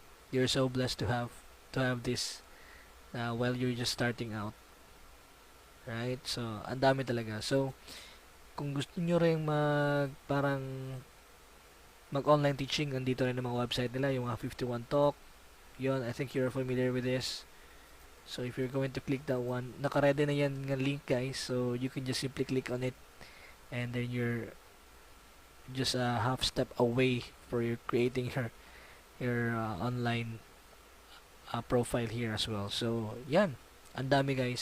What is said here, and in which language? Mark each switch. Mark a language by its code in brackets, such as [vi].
[en] You're so blessed to have this while you're just starting out, right? [tl] So ang dami talaga. So kung gusto niyo ring mag online teaching, nandito rin ang mga website nila, yung mga 51 Talk. [en] Yon, I think you're familiar with this. So if you're going to click that one, [tl] naka-ready na yan ng link guys, [en] so you can just simply click on it, and then you're just a half step away for your creating your online profile here as well. So, yan. [tl] Ang dami guys.